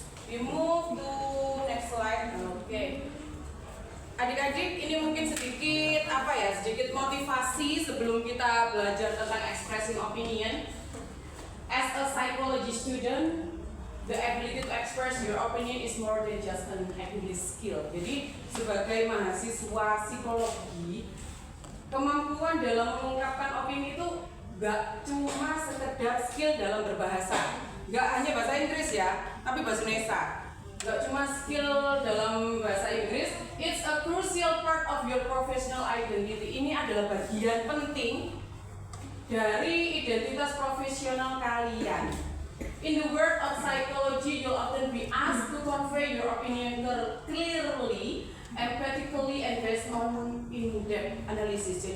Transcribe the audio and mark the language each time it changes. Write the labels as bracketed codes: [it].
[en] We move to next slide. [id] Oke. Adik-adik, ini mungkin sedikit sedikit motivasi sebelum kita belajar tentang expressing opinion. [en] As a psychology student, the ability to express your opinion is more than just an English skill. [id] Jadi sebagai mahasiswa psikologi, kemampuan dalam mengungkapkan opini itu gak cuma sekedar skill dalam berbahasa, gak hanya bahasa Inggris ya, tapi bahasa Indonesia. Gak cuma skill dalam bahasa Inggris, [en] it's a crucial part of your professional identity. [id] Ini adalah bagian penting dari identitas profesional kalian. [en] In the world of psychology, you'll often be asked to convey your opinion clearly, empathically, and based on in-depth analysis.